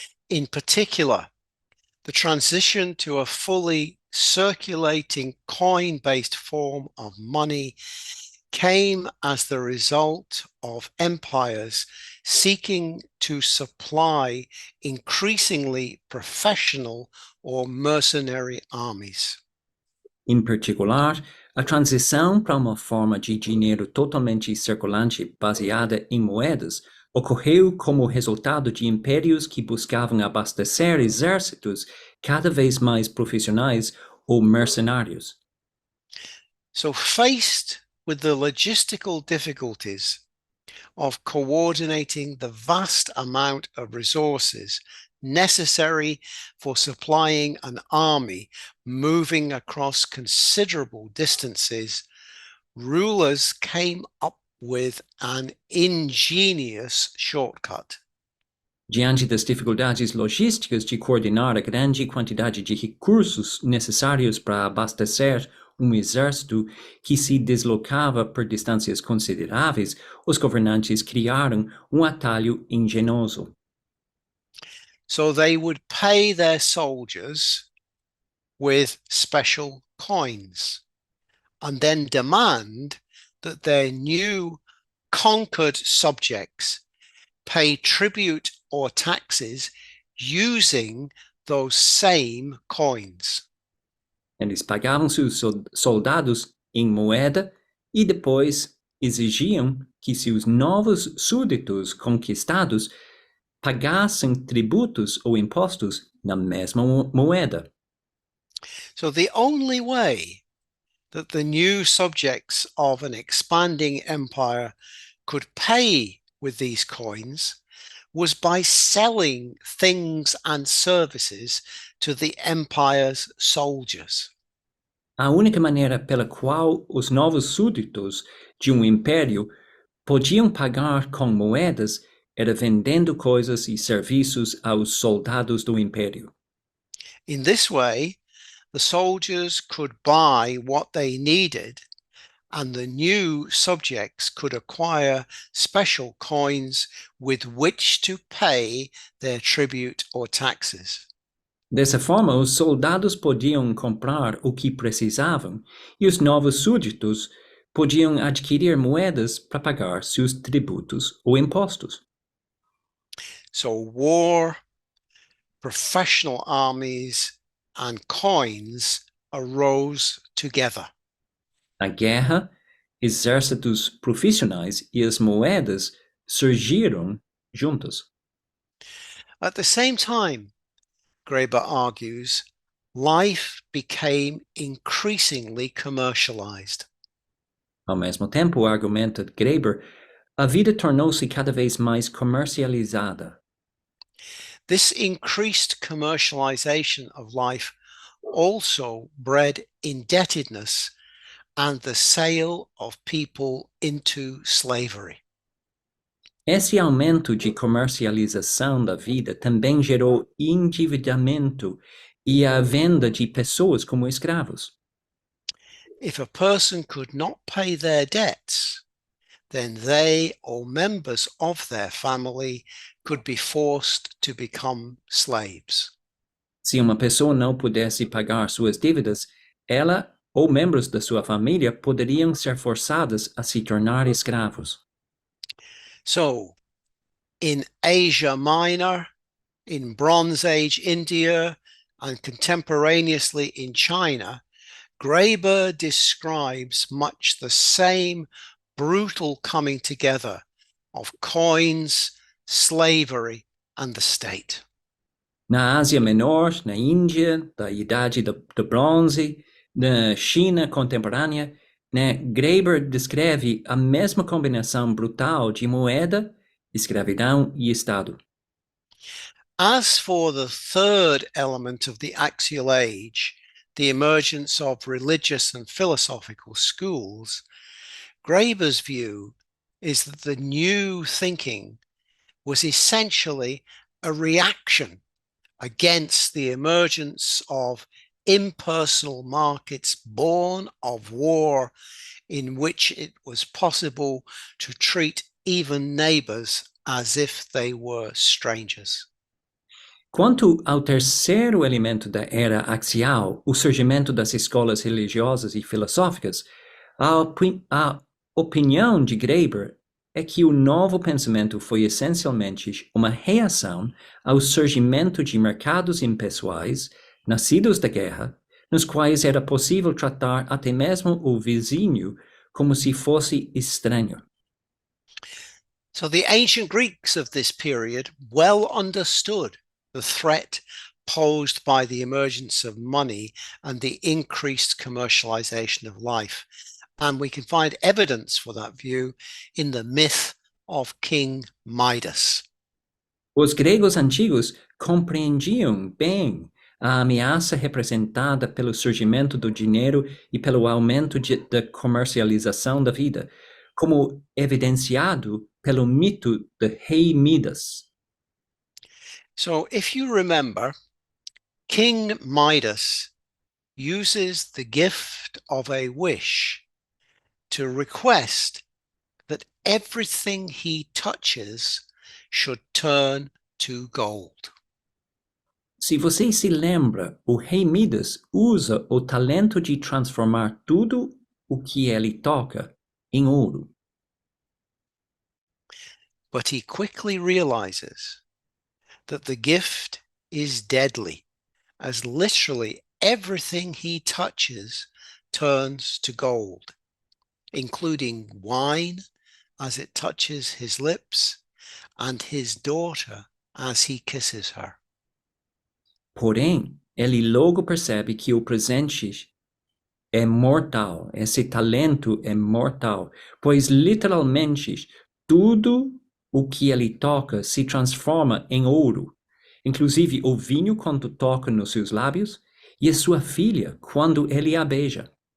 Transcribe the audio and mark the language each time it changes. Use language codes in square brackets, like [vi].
[en] In particular, the transition to a fully circulating coin-based form of money came as the result of empires seeking to supply increasingly professional or mercenary armies. [pt] Em particular, a transição para uma forma de dinheiro totalmente circulante baseada em moedas ocorreu como resultado de impérios que buscavam abastecer exércitos cada vez mais profissionais ou mercenários. [en] So faced with the logistical difficulties of coordinating the vast amount of resources necessary for supplying an army moving across considerable distances, rulers came up with an ingenious shortcut. [pt] Diante das dificuldades logísticas de coordenar a grande quantidade de recursos necessários para abastecer exército que se deslocava por distâncias consideráveis, os governantes criaram atalho engenhoso. [en] So they would pay their soldiers with special coins and then demand that their new conquered subjects pay tribute or taxes using those same coins. [pt] Eles pagavam seus soldados em moeda e depois exigiam que seus novos súditos conquistados pagassem tributos ou impostos na mesma moeda. [en] So the only way that the new subjects of an expanding empire could pay with these coins was by selling things and services to the empire's soldiers. [pt] A única maneira pela qual os novos súditos de império podiam pagar com moedas era vendendo coisas e serviços aos soldados do império. [en] In this way, the soldiers could buy what they needed, and the new subjects could acquire special coins with which to pay their tribute or taxes. [pt] Dessa forma, os soldados podiam comprar o que precisavam e os novos súditos podiam adquirir moedas para pagar seus tributos ou impostos. [en] So war, professional armies, and coins arose together. [pt] A guerra, exércitos profissionais e as moedas surgiram juntas. [en] At the same time, Graeber argues, life became increasingly commercialized. [pt] Ao mesmo tempo, argumenta Graeber, a vida tornou-se cada vez mais comercializada. [en] This increased commercialization of life also bred indebtedness and the sale of people into slavery. [pt] Esse aumento de comercialização da vida também gerou endividamento e a venda de pessoas como escravos. [en] If a person could not pay their debts, then they or members of their family could be forced to become slaves. [pt] Se uma pessoa não pudesse pagar suas dívidas, ela ou membros da sua família poderiam ser forçadas a se tornar escravos. [en] So, in Asia Minor, in Bronze Age India, and contemporaneously in China, Graeber describes much the same brutal coming together of coins, slavery, and the state. [pt] Na Ásia Menor, na Índia, da Idade do Bronze, na China contemporânea, Graeber descreve a mesma combinação brutal de moeda, escravidão e Estado. [en] As for the third element of the Axial Age, the emergence of religious and philosophical schools, Graeber's view is that the new thinking was essentially a reaction against the emergence of impersonal markets born of war, in which it was possible to treat even neighbors as if they were strangers. [pt] Quanto ao terceiro elemento da era axial, o surgimento das escolas religiosas e filosóficas, a opinião de Graeber é que o novo pensamento foi essencialmente uma reação ao surgimento de mercados impessoais, nascidos da guerra, nos quais era possível tratar até mesmo o vizinho como se fosse estranho. [en] So the ancient Greeks of this period well understood the threat posed by the emergence of money and the increased commercialization of life. And we can find evidence for that view in the myth of King Midas. [pt] Os gregos antigos compreendiam bem a ameaça representada pelo surgimento do dinheiro e pelo aumento da comercialização da vida, como evidenciado pelo mito de rei Midas. [en] So if you remember, King Midas uses the gift of a wish to request that everything he touches should turn to gold. [pt] Se você se lembra, o rei Midas usa o talento de transformar tudo o que ele toca em ouro. [en] But he quickly realizes that the gift is deadly, as literally everything he touches turns to gold, including wine, as it touches his lips, and his daughter as he kisses her. [pt] Porém, ele logo percebe que o presente é mortal, esse talento é mortal, pois literalmente tudo o que ele toca se transforma em ouro, inclusive o vinho quando toca nos seus lábios e a sua filha quando ele a beija.